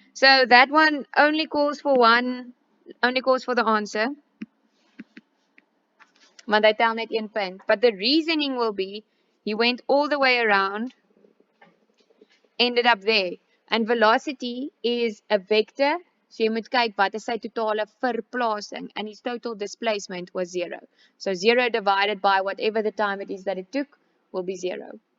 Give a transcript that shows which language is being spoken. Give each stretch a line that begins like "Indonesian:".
English: So that one only calls for the answer.
Afrikaans: Want hy tel net 1 punt.
English: But the reasoning will be, he went all the way around, ended up there. And velocity is a vector.
Afrikaans: So jy moet kyk wat is sy totale verplasing.
English: And his total displacement was 0. So 0 divided by whatever the time it is that it took will be 0.